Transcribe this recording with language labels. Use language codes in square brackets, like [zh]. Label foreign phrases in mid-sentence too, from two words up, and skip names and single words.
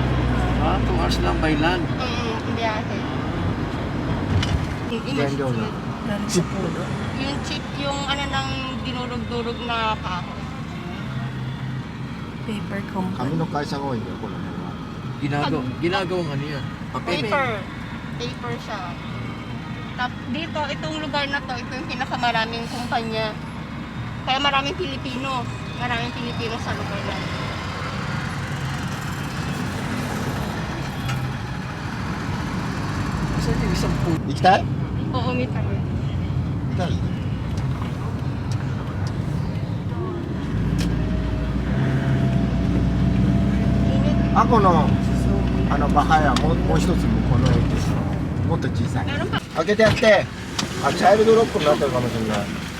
[tl] 2 hours lang [en] by land. [tl] Biyahe. Yung chip, yung ano nang dinurog-durog na kahoy. [en] Paper company. [ja] 紙の会社が多いんだよ、この辺は。 [tl] Ginagawang ano yan? [en] Paper. Paper siya. [tl] Dito, itong lugar na to, ito yung pinakamaraming kumpanya. Kaya maraming Pilipino. Maraming Pilipino sa lugar na. Saan yung isang food? [ja] 行きたい？ [tl] Oo, may tayo. [ja] 行きたい？あこのバハヤもう一つ向こうの駅ですよ。もっと小さい。開けてやって。あ、チャイルドロックになってるかもしれない。